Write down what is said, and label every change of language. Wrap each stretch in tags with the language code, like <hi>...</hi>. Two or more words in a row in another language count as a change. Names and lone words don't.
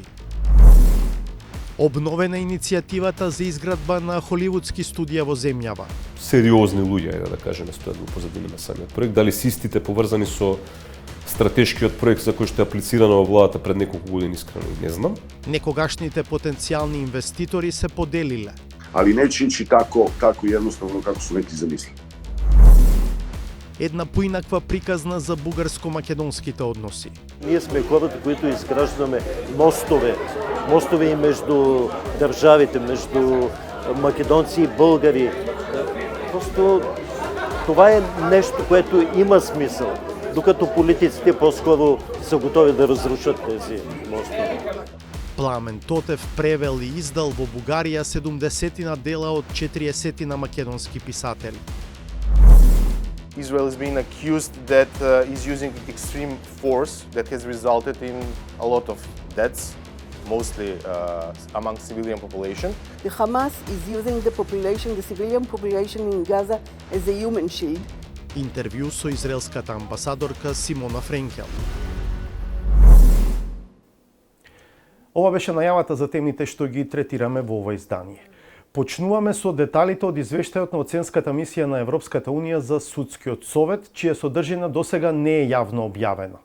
<mk>Обновена иницијативата за изградба на холивудски студија во земјава. Сериозни луѓе, да кажеме, стојат во позадина на самиот проект. Дали се истите поврзани со стратешкиот проект за кој што е аплицирано во владата пред неколку години, искрено не знам. Некогашните потенцијални инвеститори се поделиле.</mk> <sr>Ali neće ići tako jednostavno kako su neki zamislili.</sr> <mk>Една поинаква приказна за бугарско-македонските односи.</mk> <bg>Ние сме хората, които изграждаме мостове и между държавите, между македонци и българи. Просто това е нещо, което има смисъл, докато политиците по-скоро са готови да разрушат тези мостове.</bg> <mk>Пламен Тотев превел и издал во Бугарија 70 дела од 40 македонски писатели.</mk> <en>Israel is being accused that is using extreme force that has resulted in a lot of deaths, mostly among civilian population. The Hamas is using the civilian population in Gaza as a human shield.</en> <mk>Интервју со израелската амбасадорка Симона Френкел. Ова беше најавата за темите што ги третираме во ова издание. Почнуваме со деталите од извештајот на оценската мисија на Европската Унија за судскиот совет, чија содржина досега не е јавно објавена.</mk>